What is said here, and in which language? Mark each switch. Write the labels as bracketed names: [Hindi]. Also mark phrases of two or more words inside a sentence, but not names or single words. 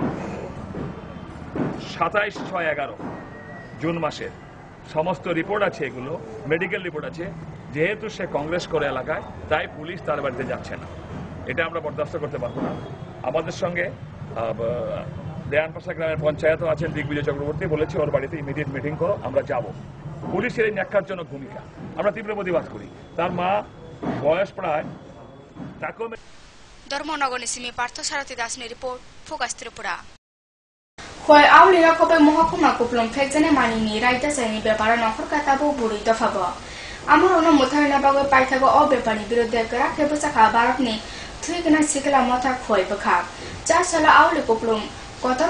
[Bangla] 27/6/11 জুন মাসের সমস্ত রিপোর্ট আছে এগুলো মেডিকেল রিপোর্ট আছে যেহেতু সে কংগ্রেস করে এলাকায় তাই পুলিশ তার বাড়িতে যাচ্ছে না এটা আমরা বরদাস্ত করতে পারবো না আমাদের সঙ্গে দেয়ানপাশা গ্রামের পঞ্চায়েতও আছেন দিগ্বিজয় চক্রবর্তী বলেছি ওর বাড়িতে [English] immediate meeting [Bangla] করো আমরা যাব পুলিশের এই ন্যাক্কারজনক ভূমিকা আমরা তীব্র প্রতিবাদ করি তার মা বয়স প্রায় তাকেও [Kok Borok] ধর্মনগর নিসিমি পার্থ সারথী দাসনি রিপোর্ট ফোকাস ত্রিপুরা Khoi awliga khobe mohokuma kuplum phekjane manini raita saini bepara nokhor katabo buri dofabo amar ono mutharina bagoi paithago o bepari birodhe kara khebsa kha barakni thuigna sikla motha khoi bakha cha sala awli kuplum kotor